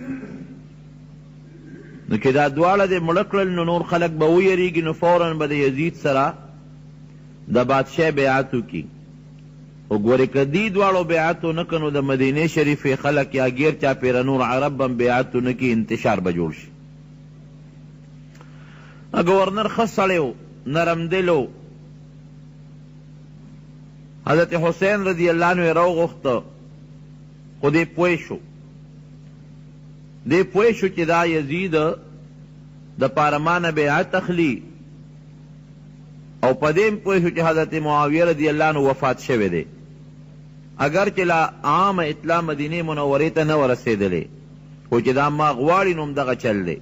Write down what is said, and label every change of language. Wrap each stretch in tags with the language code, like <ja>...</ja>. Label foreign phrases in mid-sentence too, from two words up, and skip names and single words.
<ps>نو که دا دواړه دې مړه کړل نو نور خلک به ویریږي، نو فوراً به د یزید سره د بادشاه بیعت وکړي. خو ګورې که دې دواړو بیعت ونه کړه نو د مدینې شریفې خلک یا ګیر چاپېره نور عرب هم بیعت ونه کړي، انتشار به جوړ شي. گورنر ښه سړی و، نرم دل و. حضرت حسین</ps> <ar>رضی اللہ عنہ</ar> <ps>راوغوښته، خو دی پوه شو چې دا یزید د پاره مانه بیعت اخلي او په دې پوه شو چې حضرت معاویه</ps> <ar>رضی الله عنه</ar> <ps>وفات شوی دی، اگر چې لا عام اطلاع مدینه منورې ته نه ورسېدلې، خو چې دا ما غواړي نو همدغه چل دی.</ps>